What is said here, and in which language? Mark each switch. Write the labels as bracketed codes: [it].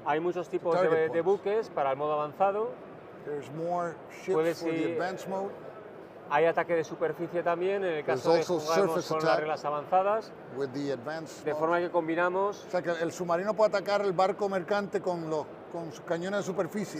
[es] Hay muchos tipos de buques para el modo avanzado. [en] There's more ships for the advanced mode. [es] Hay ataque de superficie también, en el caso de jugarnos con las reglas avanzadas, de forma que combinamos... O sea, que el submarino puede atacar el barco mercante con sus cañones de superficie.